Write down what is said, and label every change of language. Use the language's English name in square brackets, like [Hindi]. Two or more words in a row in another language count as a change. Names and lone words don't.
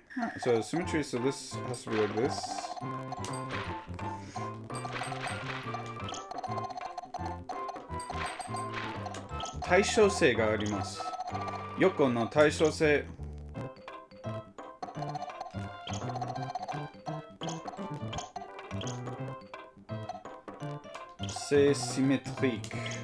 [English] So symmetry, so this has to be like this. [Japanese] 対称性があります. 横の対称性. [French] C'est symétrique.